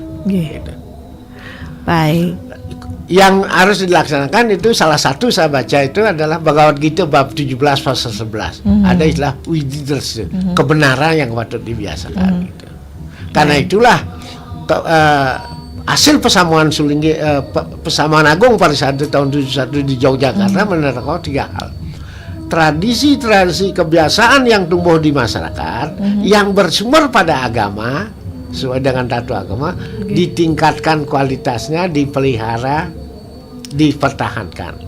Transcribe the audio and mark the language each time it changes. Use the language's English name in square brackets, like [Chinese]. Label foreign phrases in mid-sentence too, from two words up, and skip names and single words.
[Indonesian] Gitu. Baik. Yang harus dilaksanakan itu salah satu saya baca itu adalah Bhagavad Gita bab 17 pasal 11. Ada istilah wididas, kebenaran yang patut dibiasakan. Gitu. Karena itulah hasil pesamuan Sulinggi, pesamuan agung pada saat tahun 71 di Yogyakarta menerangkan 3 hal. Tradisi-tradisi kebiasaan yang tumbuh di masyarakat yang bersumber pada agama sesuai dengan tatu agama, ditingkatkan kualitasnya, dipelihara, dipertahankan.